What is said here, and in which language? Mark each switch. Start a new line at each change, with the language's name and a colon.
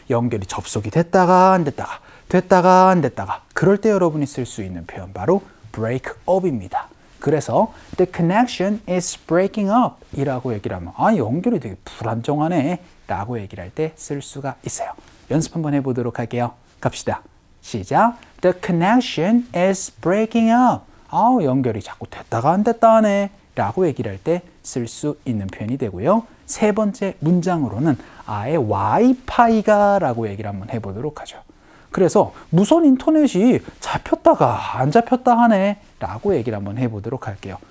Korean: 연결이 접속이 됐다가 안 됐다가, 됐다가 안 됐다가, 그럴 때 여러분이 쓸 수 있는 표현 바로 break up입니다. 그래서
English: the connection is breaking up
Korean: 이라고 얘기를 하면 연결이 되게 불안정하네 라고 얘기를 할 때 쓸 수가 있어요. 연습 한번 해보도록 할게요. 갑시다. 시작.
English: The connection is breaking up.
Korean: 연결이 자꾸 됐다가 안 됐다 하네 라고 얘기를 할 때 쓸 수 있는 표현이 되고요. 세 번째 문장으로는 아예 와이파이가 라고 얘기를 한번 해보도록 하죠. 그래서 무선 인터넷이 잡혔다가 안 잡혔다 하네 라고 얘기를 한번 해보도록 할게요.